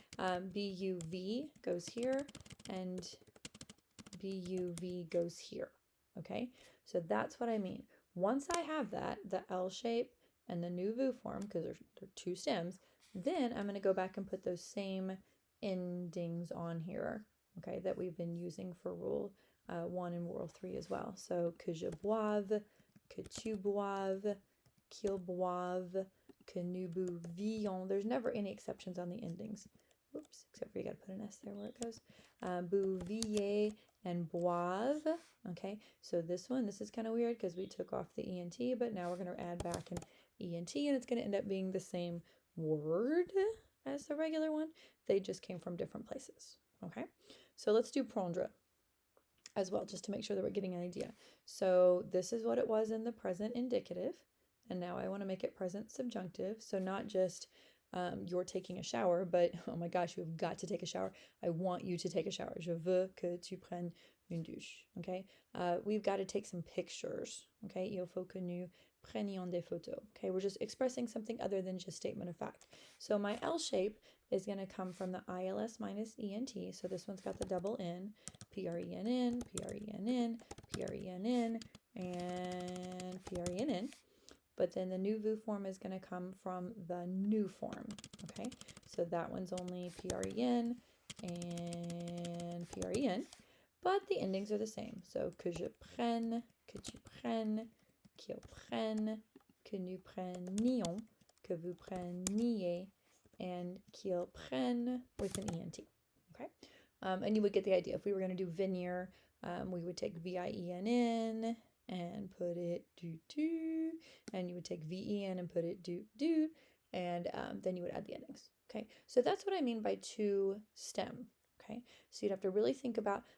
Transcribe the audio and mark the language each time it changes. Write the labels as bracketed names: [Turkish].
[English] BUV goes here, and BUV goes here, okay? So that's what I mean. Once I have that, the L shape and the nu vu form, because they're two stems, then I'm going to go back and put those same endings on here, okay, that we've been using for rule 1 and rule 3 as well. [French] So que je boive, que tu boives, qu'il boive, que nous buvions. [English] There's never any exceptions on the endings. Oops, except for you got to put an S there where it goes. Bouvier and boive. Okay, so this is kind of weird because we took off the ENT, but now we're going to add back an ENT, and it's going to end up being the same word as the regular one. They just came from different places. Okay, so let's do prendre as well, just to make sure that we're getting an idea. So this is what it was in the present indicative, and now I want to make it present subjunctive. So not just you're taking a shower, but oh my gosh, you've got to take a shower. I want you to take a shower. [French] Je veux que tu prennes une douche. [English] Okay, we've got to take some pictures. [French] Okay, il faut que nous prenions des photos. [English] Okay, we're just expressing something other than just statement of fact. So my L shape is going to come from the ILS minus ENT. So this one's got the double N, PRENN, PRENN, PRENN, and PRENN. But then the nu vu form is going to come from the nu form, okay? So that one's only PREN and PREN, but the endings are the same. [French] So que je prenne, que tu prennes, qu'il prenne, que nous prenions, que vous preniez, and qu'il prenne [English] with an ENT, okay? And you would get the idea. If we were going to do venir, we would take VIENN and put it do, and you would take VEN and put it do, and then you would add the endings. Okay, so that's what I mean by two stem. Okay, so you'd have to really think about.